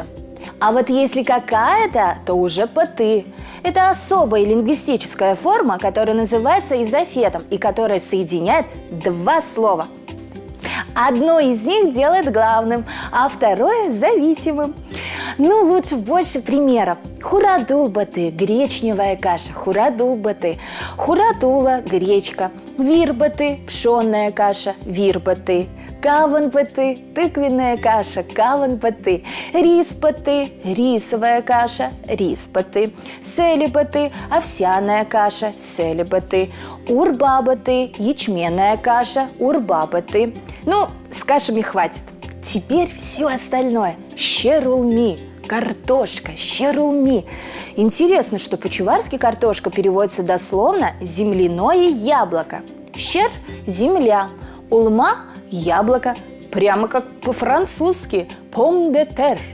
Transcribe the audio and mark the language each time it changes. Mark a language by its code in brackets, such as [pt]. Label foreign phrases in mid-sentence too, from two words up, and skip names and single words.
[ru] А вот если какая-то, то уже паты. Это особая лингвистическая форма, которая называется изофетом и которая соединяет два слова. Одно из них делает главным, а второе – зависимым. Ну, лучше больше примеров. Хурадулбаты – гречневая каша, хурадулбаты. Хуратула – гречка. Вирбаты – пшенная каша, вирбаты. Каванбаты – тыквенная каша, каванбаты. Риспаты – рисовая каша, риспаты. Селипаты – овсяная каша, селипаты. Урбабаты – ячменная каша, урбабаты. Ну, с кашами хватит. Теперь все остальное. Щерулми, картошка, щерулми. Интересно, что по-чувашски картошка переводится дословно «земляное яблоко». Щер – земля, улма – яблоко, прямо как по-французски [fr] «pomme de terre».